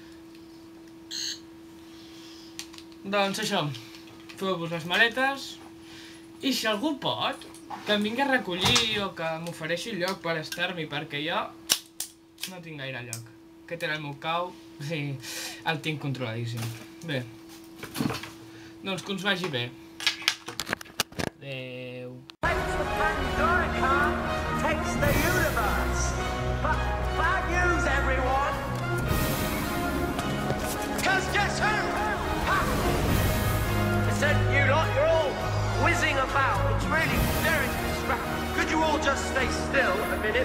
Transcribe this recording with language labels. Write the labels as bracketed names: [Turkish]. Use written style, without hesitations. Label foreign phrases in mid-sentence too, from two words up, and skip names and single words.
[Catalan] Doncs això, feu-vos les maletes i si algú pot, que em vingui a recollir o que m'ofereixi lloc per estar-m'hi, perquè jo no tinc gaire lloc. Aquest era el meu cau, sí, el tinc controladíssim. Bé, doncs que us vagi bé. Adéu. [English] Thanks for Pandorica takes the universe. But bad news, everyone. Because guess who? Ha! I said you lot, you're all whizzing about. It's really very distracting. Could you all just stay still a minute?